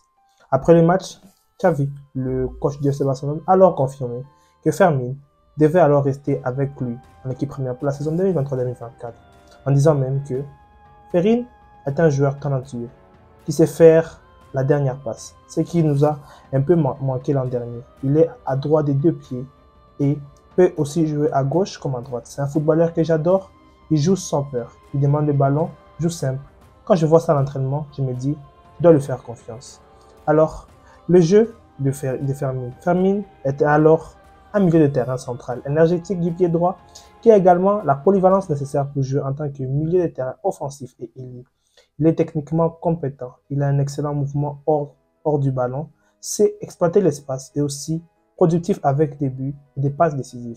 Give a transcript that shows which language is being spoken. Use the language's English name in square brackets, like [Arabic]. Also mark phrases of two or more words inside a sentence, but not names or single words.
[French] Après le match, Xavi, le coach du FC Barcelone, a alors confirmé que Fermín devait alors rester avec lui en équipe première pour la saison 2023-2024, en disant même que Fermín est un joueur talentueux qui sait faire la dernière passe, ce qui nous a un peu manqué l'an dernier. Il est à droite des 2 pieds et peut aussi jouer à gauche comme à droite. C'est un footballeur que j'adore, il joue sans peur, il demande le ballon, joue simple. Quand je vois ça à l'entraînement, je me dis, je dois lui faire confiance. Alors, le jeu de Fermín. Fermín était alors un milieu de terrain central, énergétique du pied droit, qui a également la polyvalence nécessaire pour jouer en tant que milieu de terrain offensif et ailier. Il est techniquement compétent, il a un excellent mouvement hors du ballon, sait exploiter l'espace et aussi productif avec des buts et des passes décisives.